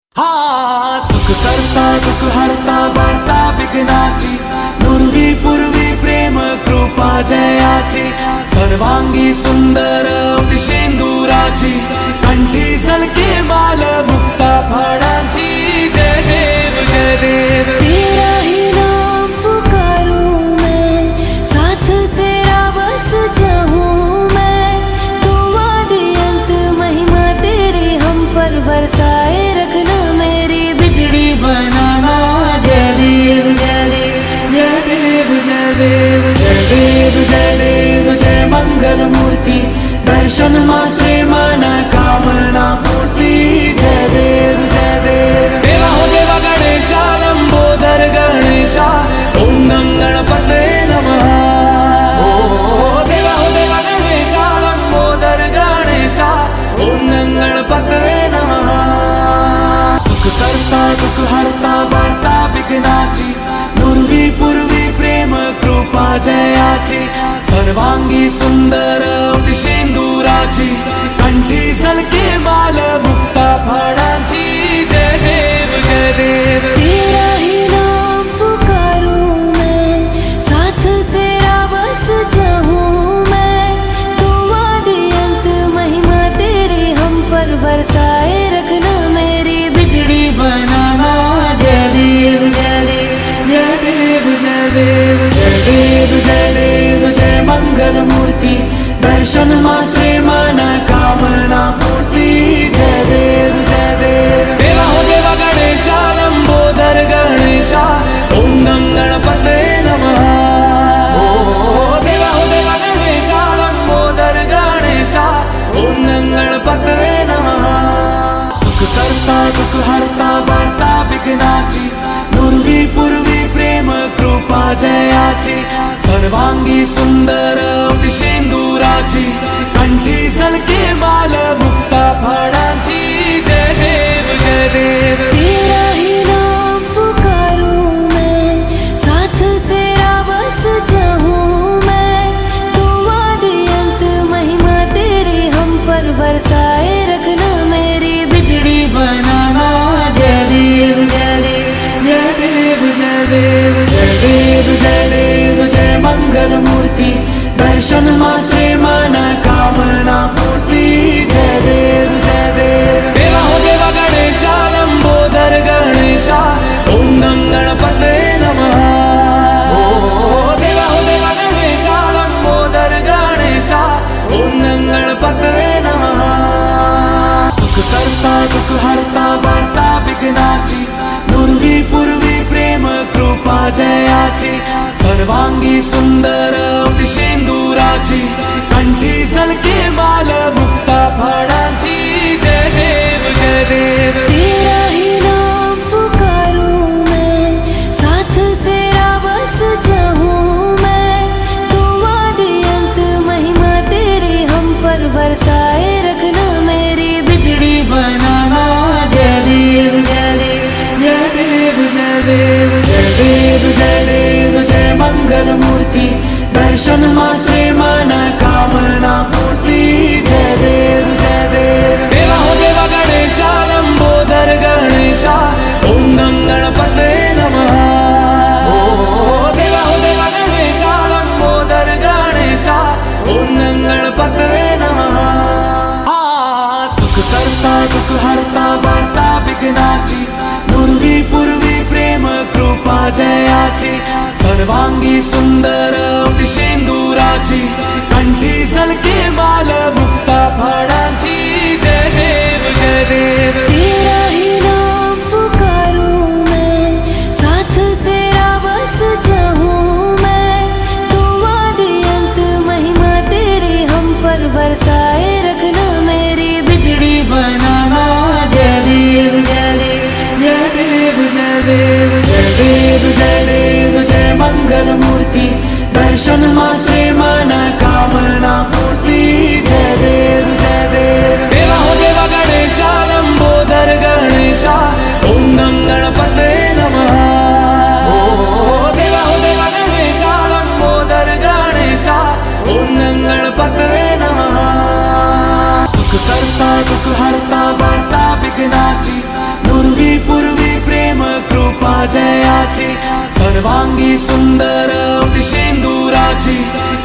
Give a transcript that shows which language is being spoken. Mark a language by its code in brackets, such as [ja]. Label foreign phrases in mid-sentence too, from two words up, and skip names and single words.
[mr] सुख करता दुख हरता वार्ता विघ्नाची, नुरवी पूर्वी प्रेम कृपा जयाची, सर्वांगी सुंदर शेंदुराची, कंठी सलके माल मुक्ता फळाची। जय देव जय देव, [hi] तेरा ही नाम पुकारूं मैं, साथ तेरा बस जाऊं मैं, तू आदि अंत महिमा तेरी हम पर बरसाए रखना, मेरी बिगड़ी बनाना। [mr] जय देव जय देव जय देव जय देव जय देव जय देव जय मंगल मूर्ति, दर्शन मात्रे मन कामना पूर्ति। जय देव जय देव, [hi] देवा हो देवा गणेशा, लंबोदर गणेशा, [sa] ओम नम गणपते नमः। [hi] ओ देवा हो देवा गणेशा, लंबोदर गणेशा, [sa] ओम नम गणपते नमः। [mr] सुख करता दुख हरता वार्ता विघ्नाची, नुरवी पूर्वी प्रेम कृपा जयाची, सर्वांगी सुंदर शेंदुराची, कंठी सलके माल मुक्ता फळाची। जय देव जय देव, [hi] तेरा ही नाम पुकारूं मैं, साथ तेरा बस जाऊं मैं, तू आदि अंत महिमा तेरी हम पर बरसाए रखना, मेरी बिगड़ी बनाना। [mr] जय देव जय देव जय देव जय देव जय देव जय देव जय मंगल मूर्ति, दर्शन मात्रे मन कामना पूर्ति। जय देव जय देव, [hi] देवा हो देवा गणेशा, लंबोदर गणेशा, [sa] ओम नम गणपते नमः। [hi] ओ देवा हो देवा गणेशा, लंबोदर गणेशा, [sa] ओम नम गणपते नमः। [mr] सुख करता दुख हरता वार्ता विघ्नाची, नुरवी पूर्वी प्रेम कृपा जयाची, सर्वांगी सुंदर शेंदुराची, कंठी सलके माल मुक्ता फळाची। जय देव जय देव, [hi] तेरा ही नाम पुकारूं मैं, साथ तेरा बस जाऊं मैं, तू आदि अंत महिमा तेरी हम पर बरसाए रखना, मेरी बिगड़ी बनाना। [mr] जय देव जय देव जय देव जय देव जय देव जय देव जय मंगल मूर्ति, दर्शन मात्रे मन कामना पूर्ति। जय देव जय देव, [hi] देवा हो देवा गणेशा, लंबोदर गणेशा, [sa] ओम नम गणपते नमः। [hi] ओ देवा हो देवा गणेशा, लंबोदर गणेशा, [sa] ओम नम गणपते नमः। [mr] सुख करता दुख हरता वार्ता विघ्नाची, नुरवी पूर्वी प्रेम कृपा जयाची, सर्वांगी सुंदर शेंदुराची, कंठी सलके माल मुक्ता फळाची। जय देव जय देव, [hi] तेरा ही नाम पुकारूं मैं, साथ तेरा बस जाऊं मैं, तू आदि अंत महिमा तेरी हम पर बरसाए रखना, मेरी बिगड़ी बनाना। [mr] जय देव जय देव जय देव जय देव जय देव जय देव जय मंगल मूर्ति, दर्शन मात्रे मन कामना पूर्ति। जय देव जय देव, [hi] देवा हो देवा गणेशा, लंबोदर गणेशा, [sa] ओम नम गणपते नमः। [hi] ओ देवा हो देवा गणेशा, लंबोदर गणेशा, [sa] ओम नम गणपते नमः। [mr] सुख करता दुख हरता वार्ता विघ्नाची, नुरवी पूर्वी प्रेम कृपा जयाची, सर्वांगी सुंदर शेंदुराची, कंठी सलके माल मुक्ता फळाची। जय देव जय देव, [hi] तेरा ही नाम पुकारूं मैं, साथ तेरा बस जाऊं मैं, तू आदि अंत महिमा तेरी हम पर बरसाए रखना, मेरी बिगड़ी बनाना। [mr] जय देव जय देव जय देव जय देव जय देव जय देव जय मंगल मूर्ति, दर्शन मात्रे मन कामना पूर्ति। जय देव जय देव, [hi] देवा हो देवा गणेशा, लंबोदर गणेशा, [sa] ओम नम गणपते नमः। [hi] ओ देवा हो देवा गणेशा, लंबोदर गणेशा, [sa] ओम नम गणपते नमः। [mr] सुख करता दुख हरता वार्ता विघ्नाची, नुरवी जयाची सर्वांगी सुंदर अतिशेंदुराची